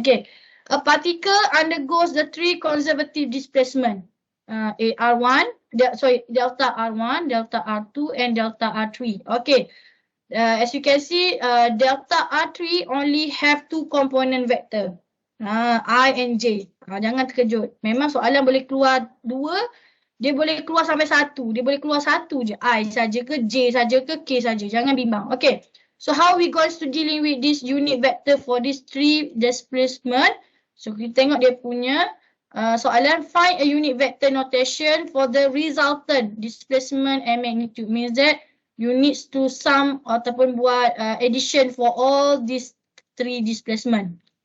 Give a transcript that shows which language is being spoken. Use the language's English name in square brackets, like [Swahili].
[English] Okay, a particle undergoes the 3 conservative displacement. R1, delta R1, delta R2 and delta R3. Okay, as you can see, delta R3 only have 2 component vector. I and J. [Malay] Jangan terkejut. Memang soalan boleh keluar 2. Dia boleh keluar sampai 1. Dia boleh keluar 1 je. I saja ke, J saja ke, K saja. Jangan bimbang. Okay. [English] So how we going to dealing with this unit vector for this 3 displacement? [Malay] So kita tengok dia punya soalan. [English] Find a unit vector notation for the resultant displacement and magnitude. Means that you need to sum [Malay] ataupun buat [English] addition for all these 3 displacement.